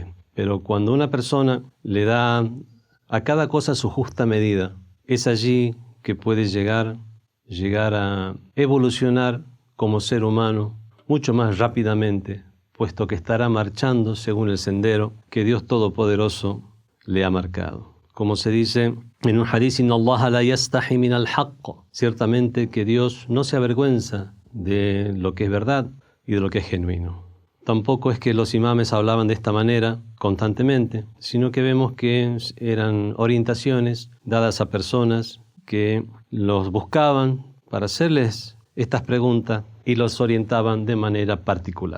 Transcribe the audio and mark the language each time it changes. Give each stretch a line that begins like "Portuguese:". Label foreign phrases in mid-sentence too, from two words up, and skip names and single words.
Spanish: Pero cuando una persona le da a cada cosa su justa medida, es allí que puede llegar a evolucionar como ser humano mucho más rápidamente, puesto que estará marchando según el sendero que Dios Todopoderoso le ha marcado. Como se dice en un hadith,
Arabic: إن الله لا يستحيي من الحق.
Spanish: Ciertamente que Dios no se avergüenza de lo que es verdad y de lo que es genuino. Tampoco es que los imames hablaban de esta manera constantemente, sino que vemos que eran orientaciones dadas a personas que los buscaban para hacerles estas preguntas y los orientaban de manera particular.